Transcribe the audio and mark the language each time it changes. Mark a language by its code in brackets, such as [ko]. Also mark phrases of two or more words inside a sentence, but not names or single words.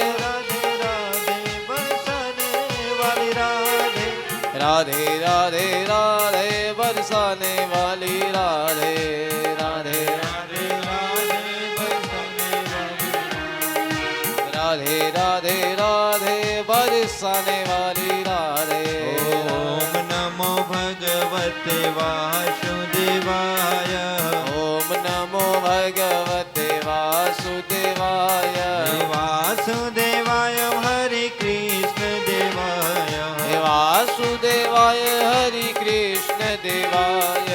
[hi] राधे राधे बरसाने वाली राधे राधे राधे राधे बरसाने वाली राधे राधे राधे राधे बरसाने वाली राधे राधे राधे बरसाने वाली राधे [sa] ओम नमो भगवते वासुदेवाय ओम नमो भगवते वासुदेवाय वासुदेवाय हरे कृष्ण देवाय वासुदेवाय हरि कृष्ण देवाय